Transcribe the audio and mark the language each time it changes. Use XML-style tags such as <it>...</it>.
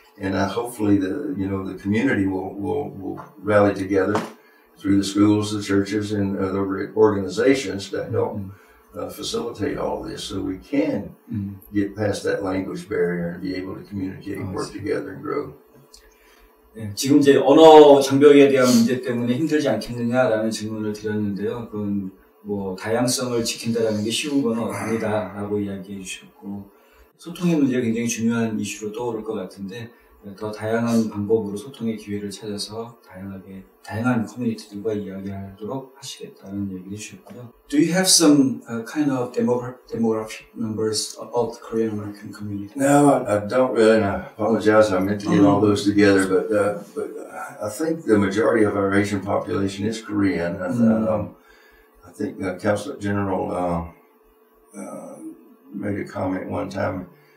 <en>And hopefully the community will rally together through the schools, the churches, and other organizations to help facilitate all this, so we can get past that language barrier and be able to communicate and work together and grow.</en> <ko>네, 지금 이제 언어 장벽에 대한 문제 때문에 힘들지 않겠느냐라는 질문을 드렸는데요. 그건 뭐 다양성을 지킨다라는 게 쉬운 건 아니다라고 이야기해 주셨고, 소통의 문제가 굉장히 중요한 이슈로 떠오를 것 같은데, 더 다양한 방법으로 소통의 기회를 찾아서 다양한 커뮤니티들과 이야기하도록 하시겠다는 얘기를 해주셨고요.</ko> <en>Do you have some kind of demographic numbers about the Korean American community? No, I don't really. And I apologize. I meant to get all those together, but I think the majority of our Asian population is Korean. And I think Council General made a comment one time.</en>